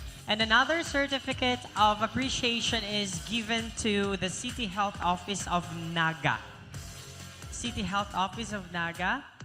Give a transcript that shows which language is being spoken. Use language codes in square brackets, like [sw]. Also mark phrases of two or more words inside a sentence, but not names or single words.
[en] And another certificate of appreciation is given to the City Health Office of Naga. City Health Office of Naga.